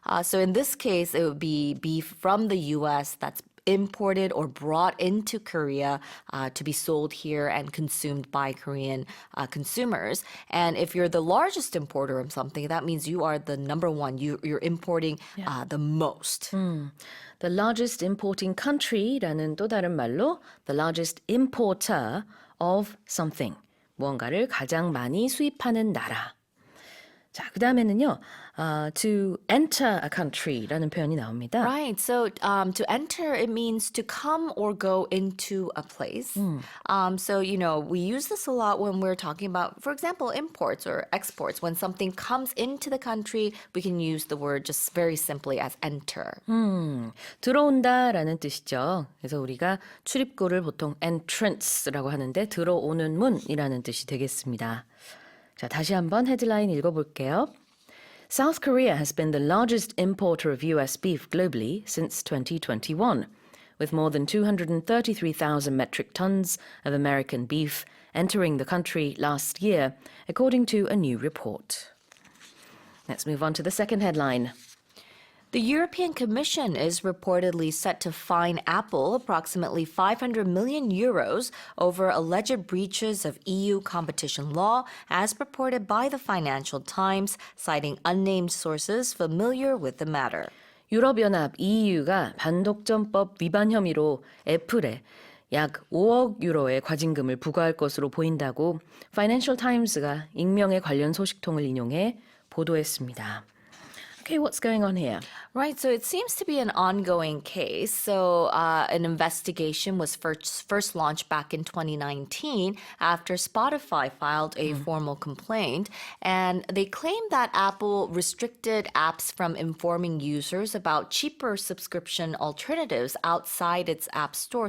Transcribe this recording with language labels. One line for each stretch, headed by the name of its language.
English: So in this case, it would be beef from the U.S. that's imported or brought into Korea to be sold here and consumed by Korean consumers. And if you're the largest importer of something, that means you are the number one. You're importing the most. The largest importing country
Korean: 라는 또 다른 말로
English: the largest importer of something.
Korean: 무언가를 가장 많이 수입하는 나라. 자, 그 다음에는요.
English: To enter a country
Korean: 라는 표현이 나옵니다.
English: Right. So to enter, it means to come or go into a place. So, we use this a lot when we're talking about, for example, imports or exports. When something comes into the country, we can use the word just very simply as enter.
Korean: 들어온다라는 뜻이죠. 그래서 우리가 출입구를 보통 entrance라고 하는데 들어오는 문이라는 뜻이 되겠습니다. 자, 다시 한번 헤드라인 읽어볼게요.
English: South Korea has been the largest importer of US beef globally since 2021, with more than 233,000 metric tons of American beef entering the country last year, according to a new report. Let's move on to the second headline. The European Commission is reportedly set to fine Apple approximately 500 million euros over alleged breaches of EU competition law, as reported by the Financial Times, citing unnamed sources familiar with the matter.
Korean: 유럽연합 EU가 반독점법 위반 혐의로 애플에 약 5억 유로의 과징금을 부과할 것으로 보인다고 Financial Times가 익명의 관련 소식통을 인용해 보도했습니다.
English: Okay, what's going on here? Right, so it seems to be an ongoing case. So an investigation was first launched back in 2019 after Spotify filed a formal complaint. And they claim that Apple restricted apps from informing users about cheaper subscription alternatives outside its app store.